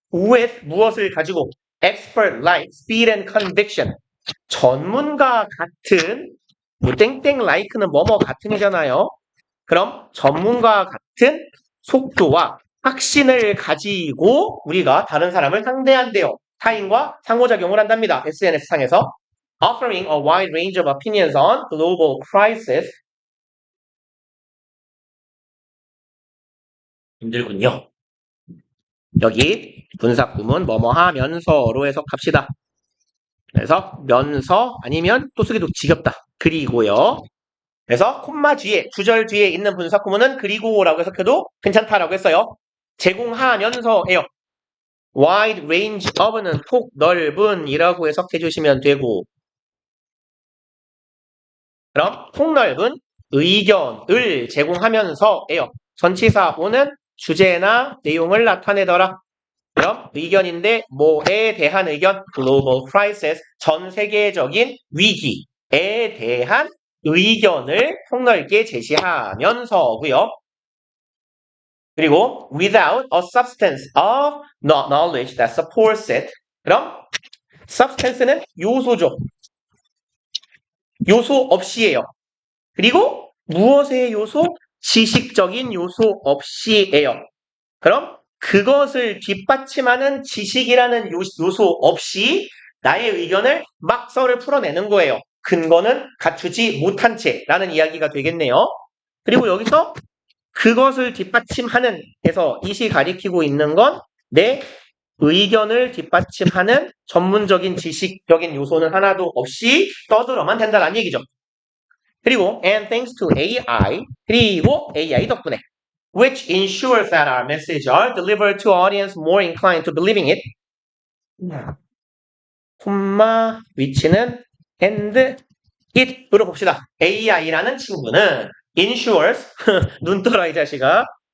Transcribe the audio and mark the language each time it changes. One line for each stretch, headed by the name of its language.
Korean: with 무엇을 가지고 expert like speed and conviction 전문가 같은 뭐 땡땡 like는 뭐뭐 같은이잖아요. 그럼 전문가 같은 속도와 확신을 가지고 우리가 다른 사람을 상대한대요. 타인과 상호작용을 한답니다.
English: SNS상에서 offering a wide range of opinions on global crisis 힘들군요.
Korean: 여기 분사구문 뭐뭐 하면서로 해석합시다. 그래서 면서 아니면 또 쓰기도 지겹다. 그리고요. 그래서 콤마 뒤에 주절 뒤에 있는 분사구문은 그리고라고 해석해도 괜찮다라고 했어요. 제공하면서예요. wide range of 는 폭 넓은 이라고 해석해 주시면 되고 그럼 폭 넓은 의견을 제공하면서예요. 전치사 오는 주제나 내용을 나타내더라. 그럼 의견인데 뭐에 대한 의견? global crisis 전 세계적인 위기에 대한 의견을 폭넓게 제시하면서고요.
English: 그리고 without a substance of knowledge that supports it.
Korean: 그럼 substance는 요소죠. 요소 없이예요. 그리고 무엇의 요소? 지식적인 요소 없이예요. 그럼 그것을 뒷받침하는 지식이라는 요소 없이 나의 의견을 막 썰을 풀어내는 거예요. 근거는 갖추지 못한 채라는 이야기가 되겠네요. 그리고 여기서 그것을 뒷받침하는 해서 이시 가리키고 있는 건 내 의견을 뒷받침하는 전문적인 지식적인 요소는 하나도 없이 떠들어만 된다는 얘기죠.
English: 그리고 and thanks to AI 그리고 AI 덕분에 which ensures that our message are delivered to audience more inclined to believing it.
Korean: 콤마 위치는 and it으로 봅시다. AI라는 친구는 ensures 눈 떠라 이 자식아.